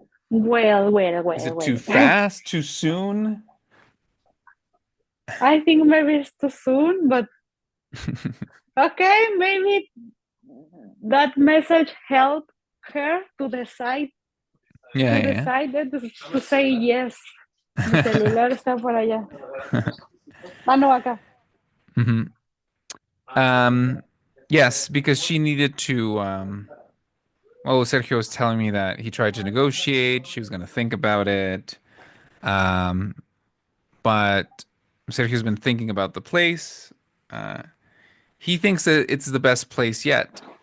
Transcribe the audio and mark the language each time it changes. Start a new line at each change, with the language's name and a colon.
English: Well, well, Is well, it too well. fast? Too soon? I think maybe it's too soon, but okay, maybe that message helped her Yeah, to yeah, decide to say yes.
Spanish: Mi celular está por allá.
English: yeah.
Spanish: Ah, no, acá.
English: hmm yes, because she needed to. Well, Sergio was telling me that he tried to negotiate. She was going to think about it. Um, but Sergio's been thinking about the place. Uh, he thinks that it's the best place yet.